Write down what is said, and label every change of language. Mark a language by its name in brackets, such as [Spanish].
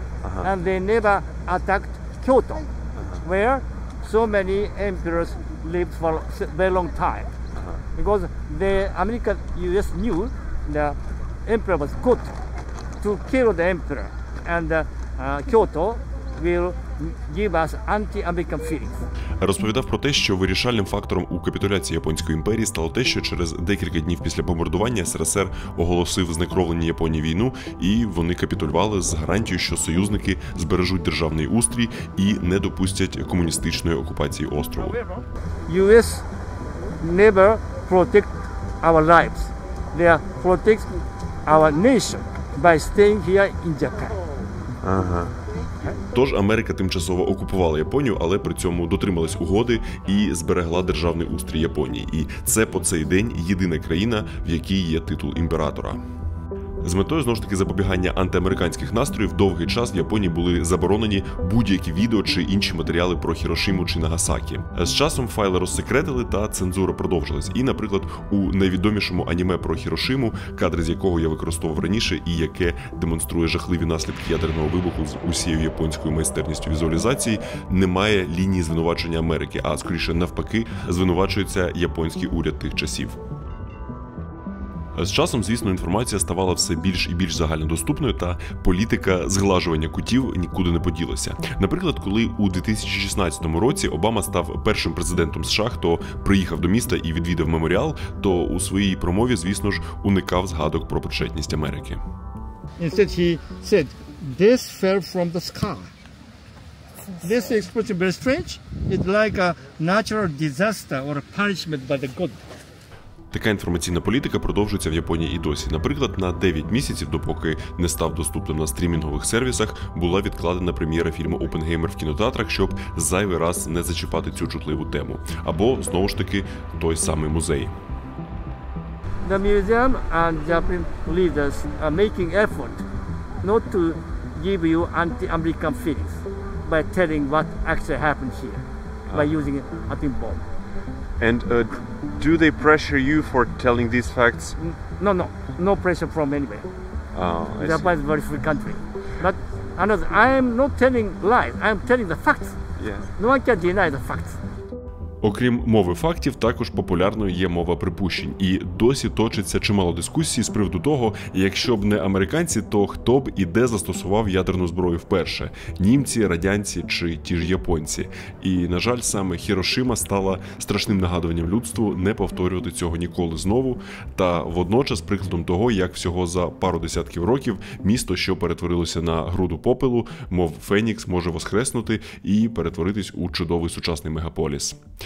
[English] And they never attacked Kyoto, where so many emperors lived for a very long time. Because the American US knew the emperor was good to kill the emperor, and Kyoto will give us anti-American feelings. [Ukrainian] Розповідав про те, що вирішальним фактором у капітуляції Японської імперії стало те, що через декілька днів після бомбардування СРСР оголосив знекровлення Японії війну, і вони капітулювали з гарантією, що союзники збережуть державний устрій і не допустять комуністичної окупації острову. [English] US never protect our lives. They protect our nation by staying here in Japan. [Ukrainian] Тож Америка тимчасово окупувала Японію, але при цьому дотрималась угоди і зберегла державний устрій Японії. І це по цей день єдина країна, в якій є титул імператора. З метою, знову ж таки, запобігання антиамериканських настроїв довгий час в Японії були заборонені будь-які відео чи інші матеріали про Хірошиму чи Нагасакі. З часом файли розсекретили та цензура продовжилась. І, наприклад, у найвідомішому аніме про Хірошиму, кадри з якого я використовував раніше і яке демонструє жахливі наслідки ядерного вибуху з усією японською майстерністю візуалізації, немає лінії звинувачення Америки, а скоріше навпаки звинувачується японський уряд тих часів. З часом, звісно, інформація ставала все більш і більш загальнодоступною, та політика зглажування кутів нікуди не поділася. Наприклад, коли у 2016 році Обама став першим президентом США, хто приїхав до міста і відвідав меморіал, то у своїй промові, звісно ж, уникав згадок про причетність Америки. [English] Instead he said, this fell from the sky. This expression very strange. It's like a natural disaster or a punishment by the God. [Ukrainian] Така інформаційна політика продовжується в Японії і досі. Наприклад, на 9 місяців, допоки не став доступним на стрімінгових сервісах, була відкладена прем'єра фільму «Опенгеймер» в кінотеатрах, щоб зайвий раз не зачіпати цю чутливу тему. Або, знову ж таки, той самий музей. [English] the museum and Japanese leaders are making effort not to give you anti-American feelings by telling what actually happened here by using atom bomb. And do they pressure you for telling these facts? No pressure from anywhere. I Japan is a very free country. But another, I am not telling lies. I am telling the facts. Yes. No one can deny the facts. [Ukrainian] Окрім мови фактів, також популярною є мова припущень. І досі точиться чимало дискусій з приводу того, якщо б не американці, то хто б і де застосував ядерну зброю вперше – німці, радянці чи ті ж японці. І, на жаль, саме Хірошима стала страшним нагадуванням людству не повторювати цього ніколи знову, та водночас прикладом того, як всього за пару десятків років місто, що перетворилося на груду попелу, мов Фенікс, може воскреснути і перетворитись у чудовий сучасний мегаполіс.